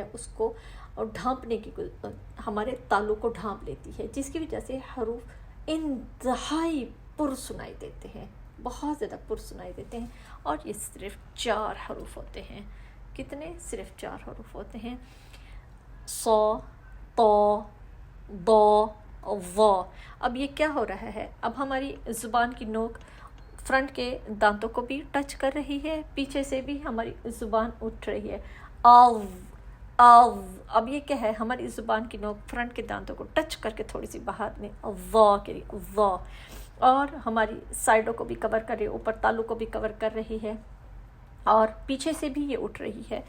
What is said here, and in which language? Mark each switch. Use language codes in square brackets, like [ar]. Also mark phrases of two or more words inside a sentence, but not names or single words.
[ur] اس کو ڈھانپنے کی، ہمارے تالو کو ڈھانپ لیتی ہے، جس کی وجہ سے حروف انتہائی پر سنائی دیتے ہیں، بہت زیادہ پر سنائی دیتے ہیں. اور یہ صرف 4 حروف ہوتے ہیں. کتنے؟ صرف 4 حروف ہوتے ہیں. ص، ط، ض، ظ. اب یہ کیا ہو رہا ہے؟ اب ہماری زبان کی نوک فرنٹ کے دانتوں کو بھی ٹچ کر رہی ہے، پیچھے سے بھی ہماری زبان اٹھ رہی ہے. آو آو. اب یہ کیا ہے؟ ہماری زبان کی نوک فرنٹ کے دانتوں کو ٹچ کر کے تھوڑی سی باہر میں ظ کے لیے ظ، اور ہماری سائڈوں کو بھی کور کر رہی ہے، اوپر تالو کو بھی کور کر رہی ہے اور پیچھے سے بھی یہ اٹھ رہی ہے.